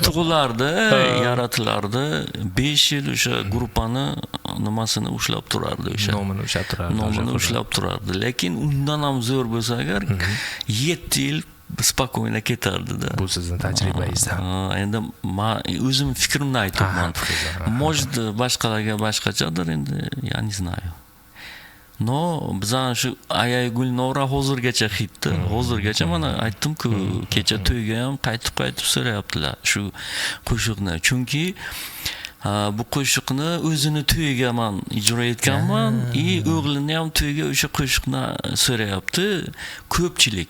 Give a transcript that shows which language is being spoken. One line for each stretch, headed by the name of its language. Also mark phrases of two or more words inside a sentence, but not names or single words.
Uzbek: Tug'ilardi, yaratilardi. 5 yil o'sha gruppani nimasini ushlab turardi o'sha. Nomini ushlab turardi. Lekin undan ham zo'r bo'lsa agar 7 yil spokojno ketardi-da. Bu sizning tajribangizdan. Endi men o'zim fikrimni aytyapman. Может, boshqalarga boshqachadir endi,
Russian: я не знаю.
Uzbek: No, bizdan shu Ayay Gulnora hozirgacha hitdi. Hozirgacha mana aytdim-ku, kecha to'yga ham qaytib so'rayaptilar shu qo'shiqni. Chunki bu qo'shiqni o'zini to'yiga men ijro etganman, o'g'lini ham to'yiga o'sha qo'shiqni so'rayapti ko'pchilik.